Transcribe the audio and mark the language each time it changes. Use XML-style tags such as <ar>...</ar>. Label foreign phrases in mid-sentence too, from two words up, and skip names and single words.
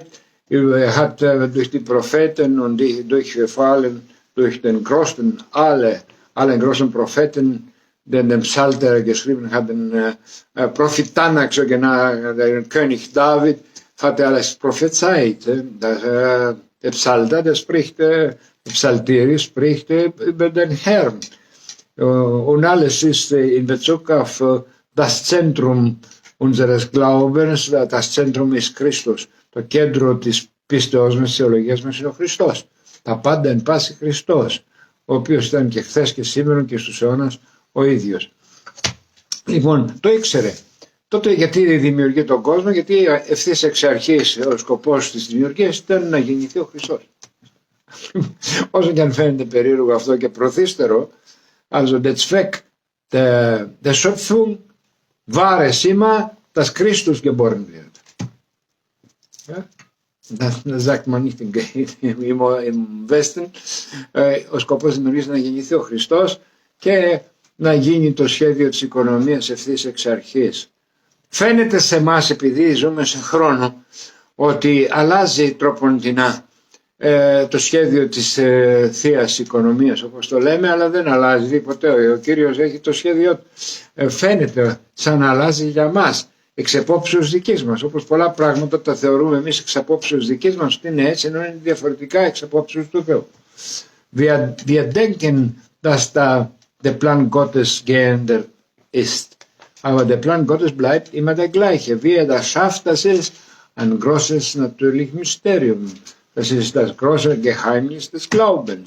<de>Er hat durch die Propheten und vor allem durch den großen, allen großen Propheten, den Psalter geschrieben hat, den Prophet Tanak, so genannt, der König David, hat er alles prophezeit. Der Psalter, der Psalteri spricht über den Herrn. Und alles ist in Bezug auf das Zentrum unseres Glaubens, das Zentrum ist Christus.</de> <el>Το κέντρο της πίστεως μας, της θεολογίας μας είναι ο Χριστός. Τα πάντα εν πάση Χριστός, ο οποίος ήταν και χθες και σήμερα και στους αιώνας ο ίδιος. Λοιπόν, το ήξερε. Τότε γιατί δημιουργεί τον κόσμο, γιατί ευθύς εξ αρχής ο σκοπός της δημιουργίας ήταν να γεννηθεί ο Χριστός. Όσο και αν φαίνεται περίεργο αυτό και προθύστερο,</el> <de>also der Zweck der Schöpfung war es immer, dass Christus geboren wird. Ja? Das sagt man nicht im Westen.</de> <el>Ο σκοπός δημιουργίας είναι να γεννηθεί ο Χριστός και να γίνει το σχέδιο της οικονομίας ευθύς εξ αρχής. Φαίνεται σε εμάς, επειδή ζούμε σε χρόνο, ότι αλλάζει τροποντινά το σχέδιο της θείας οικονομίας όπως το λέμε, αλλά δεν αλλάζει ποτέ. Ο Κύριος έχει το σχέδιο, φαίνεται σαν να αλλάζει για μας εξ απόψεως δικής μας, όπως πολλά πράγματα τα θεωρούμε εμείς εξ απόψεως δικής μας ότι είναι έτσι, ενώ είναι διαφορετικά εξ απόψεως του Θεού.</el> <de>Wir denken, dass da der Plan Gottes geändert ist. Aber der Plan Gottes bleibt immer der gleiche. Wie er das schafft, das ist ein großes natürlich Mysterium. Das ist das große Geheimnis des Glaubens.</de>